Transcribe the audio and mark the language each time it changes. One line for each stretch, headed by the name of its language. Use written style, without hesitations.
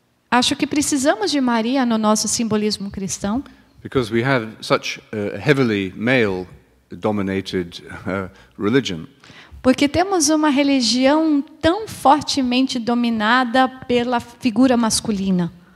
Portuguese: Acho que precisamos de Maria no nosso simbolismo cristão.
English: Because we have such a heavily male-dominated religion.
Portuguese: Porque temos uma religião tão fortemente dominada pela figura masculina.